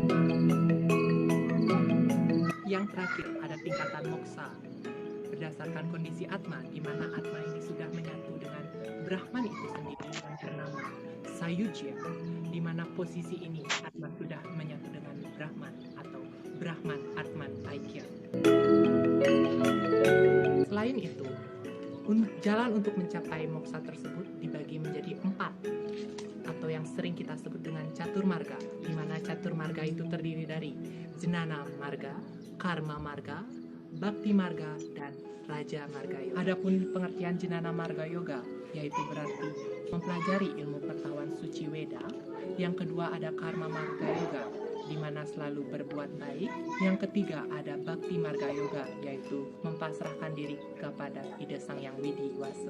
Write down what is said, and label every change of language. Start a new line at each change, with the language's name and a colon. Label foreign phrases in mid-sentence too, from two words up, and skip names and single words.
Indonesian: Yang terakhir ada tingkatan moksa berdasarkan kondisi atma, di mana atma ini sudah menyatu dengan Brahman itu sendiri yang bernama sayujya, di mana posisi ini atma sudah menyatu dengan Brahman atau
Sanskrit: Brahman Atman Aikya.
Indonesian: Selain itu, jalan untuk mencapai moksa tersebut dibagi menjadi 4, atau yang sering kita sebut dengan catur marga, di mana catur marga itu terdiri dari jnana marga, karma marga, bhakti marga, dan raja marga. Adapun pengertian jnana marga yoga, yaitu berarti mempelajari ilmu pengetahuan suci Weda. Yang kedua ada karma marga yoga, di mana selalu berbuat baik. Yang ketiga ada bhakti marga yoga, yaitu mempasrahkan diri kepada ide sang yang widiwasa.